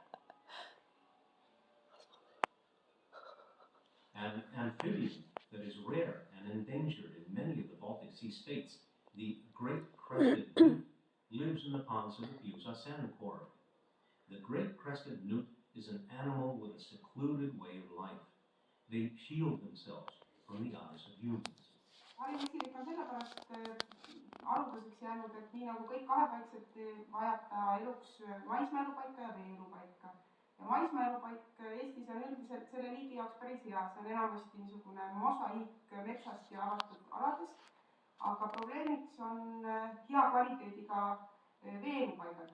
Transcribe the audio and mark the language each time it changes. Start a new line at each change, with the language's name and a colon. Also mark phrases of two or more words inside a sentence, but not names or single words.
English: An amphibian that is rare and endangered in many of the Baltic Sea states, the great crested newt, lives in the ponds of the Pusa sand quarry. The great crested newt is an animal with a secluded way of life. They shield themselves from the eyes of humans.
Estonian: Harivesilik on sellepärast arvuseks jäänud, et nii nagu kõik kahepaiksed vajab ta eluks maismaaelupaika ja veeelupaika. Ja maismaaelupaik Eestis on üldiselt selle liigi jaoks päris hea, see on enamasti niisugune mosaiik metsast ja avatud aladest, aga probleemiks on hea kvaliteediga veeelupaigad.